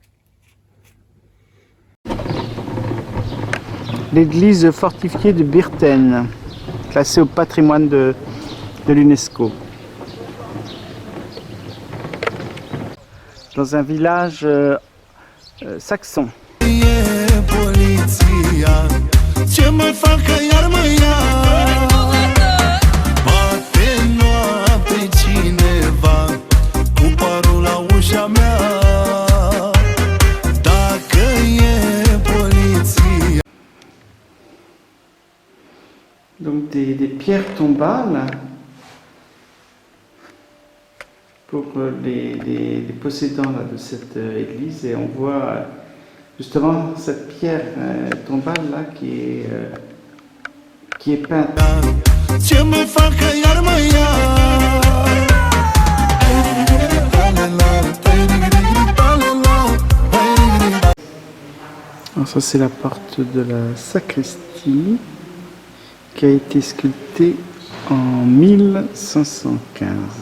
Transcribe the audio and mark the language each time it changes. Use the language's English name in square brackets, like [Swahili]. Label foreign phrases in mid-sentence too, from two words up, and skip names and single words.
[French] L'église fortifiée de Birten, classée au patrimoine de l'UNESCO. Dans un village saxon. [Romanian] E poliția, ce mai fac că iar mă ia. Bate noapte cineva cu parul la ușa mea. Dacă e poliția. [French] Donc des pierres tombales pour les possédants là, de cette église, et on voit justement cette pierre tombale là qui est peinte. [Romanian] Ce mai fac că iar mă ia. [French] Alors ça c'est la porte de la sacristie qui a été sculptée en 1515.